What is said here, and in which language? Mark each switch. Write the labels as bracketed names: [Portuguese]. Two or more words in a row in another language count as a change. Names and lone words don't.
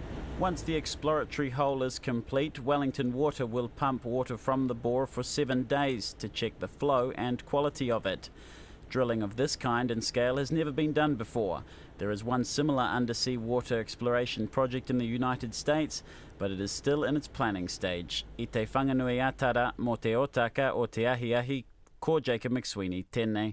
[English] Once the exploratory hole is complete, Wellington Water will pump water from the bore for 7 days to check the flow and quality of it. Drilling of this kind and scale has never been done before. There is one similar undersea water exploration project in the United States, but it is still in its planning stage. [Māori] I te whanganui atara mo te otaka o te ahiahi, ko Jacob McSweeney, tēnei.